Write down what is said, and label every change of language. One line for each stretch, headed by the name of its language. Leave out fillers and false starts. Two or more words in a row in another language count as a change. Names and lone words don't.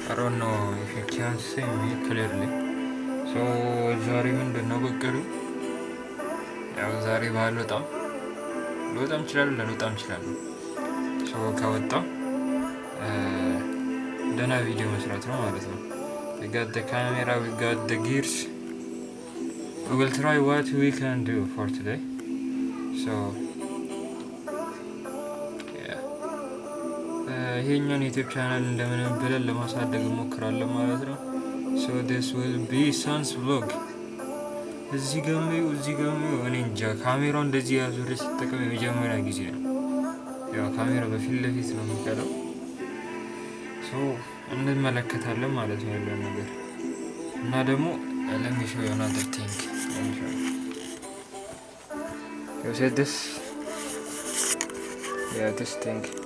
English: don't know if you can see me clearly.
Amharic: So ዛሬ ምንድነው በቀሉ ያው ዛሬ ባልወጣም ልወጣም እችላለሁ ላልወጣም እችላለሁ። ሶ ከወጣው ደህና ቪዲዮ መስራት ነው ማለት ነው።
English: We got the camera, we got the gears. We will try what we can do for today.
Amharic: So ይሄኛውን ዩቲዩብ ቻናል እንደምንም ብለን ለማሳደግ እንሞክራለን ማለት ነው።
English: So this will be Sans vlog.
Amharic: እዚህ ጋር እኔ እንጃ ካሜራው እንደዚህ ያዙር ሲጠቀም የመጀመሪያ ጊዜ ነው። ያው ካሜራው በፊት ለፊት ነው የሚቀረው። So እንመለከታለን ማለት ነው ያለው ነገር እና ደግሞ
English: let me show you another thing. You see this? Yeah, this thing.